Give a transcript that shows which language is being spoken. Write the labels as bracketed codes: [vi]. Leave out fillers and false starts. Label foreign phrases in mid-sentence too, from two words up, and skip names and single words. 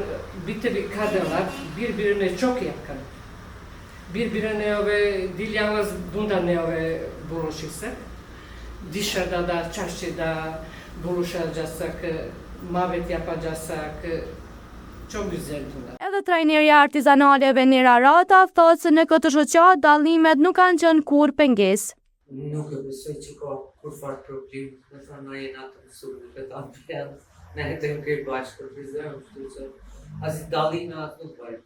[tr] Bir tabi kadınlar birbirine çok yakın. Birbirine değil yalnız bunda buluşursak. Dışarıda da çarşıda buluşacaksak, muhabbet yapacaksak çok güzel bunda. [sq] Edhe trajnerja artizanale Venera Rata thotë se në këtë shoqat dallimet nuk kanë qenë kurrë pengesë. Nuk e besoj që ka kur farë problem, me thënë na jena të mësurit e ta bjerë, ne jetojmë këj bashkë për Prizren, kështu që asi dallime atë nuk bëjmë.